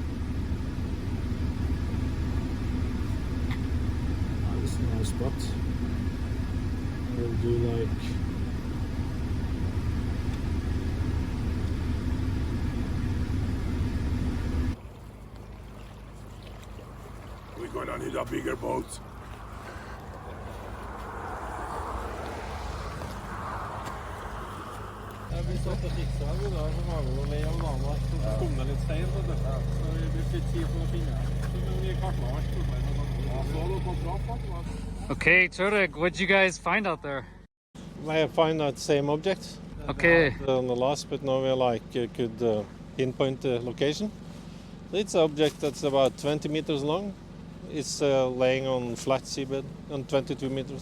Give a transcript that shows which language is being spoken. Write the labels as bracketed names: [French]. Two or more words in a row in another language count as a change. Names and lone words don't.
[English] This is a nice spot. We'll do like We're gonna need a bigger boat. [Norwegian] Jeg blir satt og fiksa her, da, så var vi jo lei av dama, så kom det litt stein, så vi brukte litt tid for å finne her. Så vi kartla alt. Ja, så hadde dere bra faktisk. [English] Okay, Turek, what'd you guys find out there? I find that same object Okay. on the last, but now we could pinpoint the location. It's an object that's about 20 meters long. It's laying on flat seabed on 22 meters.